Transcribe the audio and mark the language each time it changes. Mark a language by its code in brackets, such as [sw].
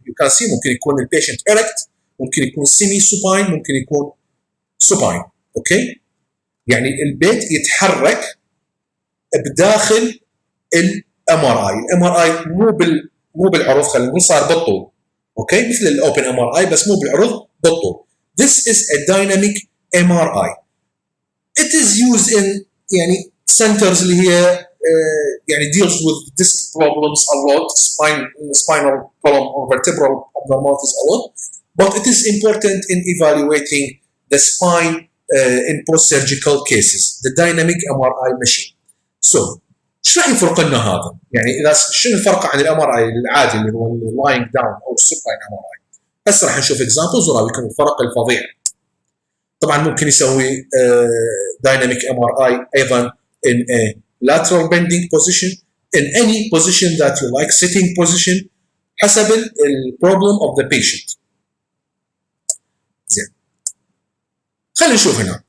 [en] You can see [ar] ممكن يكون البيشنت erect, ممكن يكون semi supine, ممكن يكون supine. اوكي يعني البيت يتحرك بداخل الام ار اي. الام ار اي مو بالعرض، خلينا نقول صار بالطول. اوكي مثل الاوبن ام ار اي بس مو بالعرض، بالطول. [en] This is a dynamic MRI. It is used in [ar] يعني [en] centers [ar] اللي هي يعني [en] deals with disc problems a lot, spinal column or vertebral abnormalities a lot, but it is important in evaluating the spine in post-surgical cases, the dynamic MRI machine. [ar] So ايش راح يفرق لنا هذا؟ يعني اذا شنو الفرق عن الام ار اي العادي اللي هو اللاينج داون او السوباين ام ار اي؟ هسه راح نشوف اكزامبلز وراويكم الفرق الفظيع. طبعا ممكن يسوي دايناميك ام ار اي ايضا [en] in a lateral bending position, in any position that you like, sitting position [ar] حسب البروبلم [en] of the patient. [ar] زين خلينا نشوف هنا.